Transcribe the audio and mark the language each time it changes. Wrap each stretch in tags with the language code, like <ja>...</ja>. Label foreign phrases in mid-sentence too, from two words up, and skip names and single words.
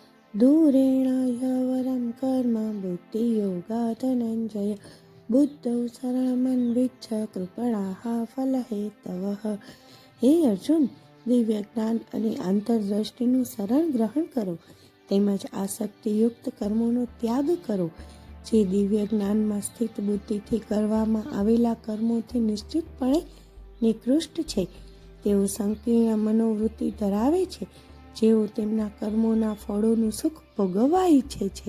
<sa>दूरेण ह्यवरं कर्म बुद्धियोगात् धनञ्जय बुद्धौ शरणमन्विच्छ कृपणाः फलहेतवः।</sa> <gu>હે અર્જુન, દિવ્ય જ્ઞાન અને આંતરદ્રષ્ટિનું શરણ ગ્રહણ કરો, તેમજ આસક્તિયુક્ત કર્મોનો ત્યાગ કરો. જે દિવ્ય જ્ઞાનમાં સ્થિત બુદ્ધિથી કરવામાં આવેલા કર્મોથી નિશ્ચિતપણે નિકૃષ્ટ છે, તેઓ સંકીર્ણ મનોવૃત્તિ ધરાવે છે, જેઓ તેમના કર્મોના ફળોનું સુખ ભોગવવા ઈચ્છે છે.</gu>